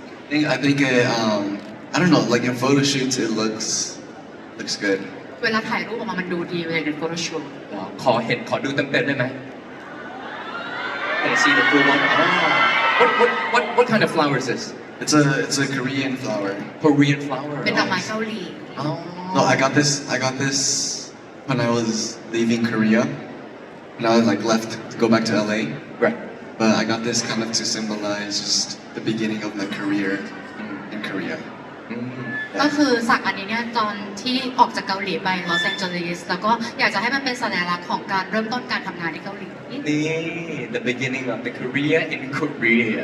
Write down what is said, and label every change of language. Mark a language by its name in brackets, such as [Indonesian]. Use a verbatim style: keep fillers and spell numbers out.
[English] I think, I think it, um, I don't know, like in photo shoots, it looks, looks good. [Thai] เวลาถ่ายรูปออกมามันดูดีเวลาในโฟโต้ชูต ขอเห็นขอดูเต็มๆได้ไหม [English] Can I see the full one? Ah. What what what what kind of flower is this? It's a, it's a Korean flower. Korean flower. [Thai] เป็นดอกไม้เกาหลี [English] Oh. No, I got this, I got this when I was leaving Korea. When I like left to go back to L A. Right. But I got this kind of to symbolize just the beginning of my career in, in Korea. [Thai] ก็คือสักอันนี้เนี่ยตอนที่ออกจากเกาหลีไปลอสแองเจลิสแล้วก็อยากจะให้มันเป็นสัญลักษณ์ของการเริ่มต้นการทำงานที่เกาหลี [English] Nee, the beginning of the career in Korea.